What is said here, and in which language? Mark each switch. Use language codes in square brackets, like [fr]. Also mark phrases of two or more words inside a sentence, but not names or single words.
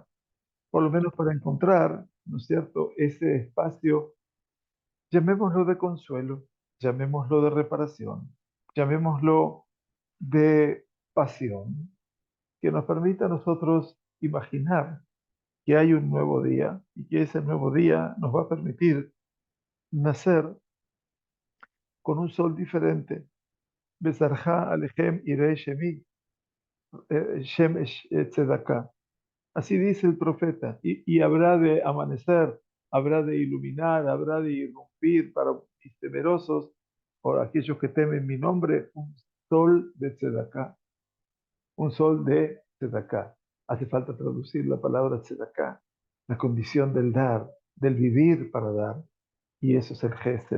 [es] Por lo menos para encontrar, ¿no es cierto?, ese espacio, llamémoslo de consuelo, llamémoslo de reparación, llamémoslo de pasión, que nos permita a nosotros imaginar que hay un nuevo día y que ese nuevo día nos va a permitir nacer con un sol diferente. [he] וזרחה לכם יראי שמי שמש צדקה. [es] Así dice el profeta, y habrá de amanecer, habrá de iluminar, habrá de irrumpir para mis temerosos, por aquellos que temen mi nombre, un sol de tzedakah, un sol de tzedakah. Hace falta traducir la palabra tzedakah, la condición del dar, del vivir para dar, y eso es el gesed.